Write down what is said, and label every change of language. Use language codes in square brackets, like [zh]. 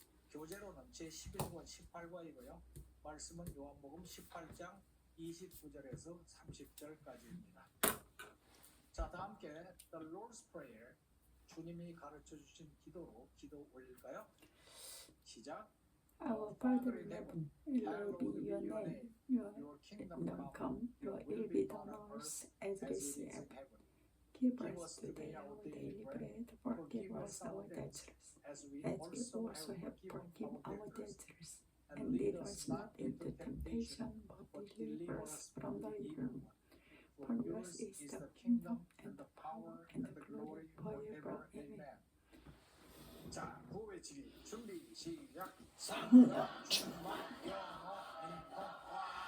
[ko] 교재로는 제11권 18과이고요. 말씀은 요한복음 18장 29절에서 30절까지입니다. 자, 다 함께 The Lord's Prayer, 주님이 가르쳐 주신 기도로 기도 올릴까요? 시작. [en] Our Father in heaven, hallowed be your name. Your kingdom come, your will be done on earth as it is in heaven. Give us today our daily bread. Forgive us our debts, as we also have forgiven our debtors. And lead us not into temptation, but deliver us from the evil one. For yours is the kingdom and the power and the glory forever. Amen. [ko] 자, 구호 외치기 준비 시작. 성령 충만 영어 인포와.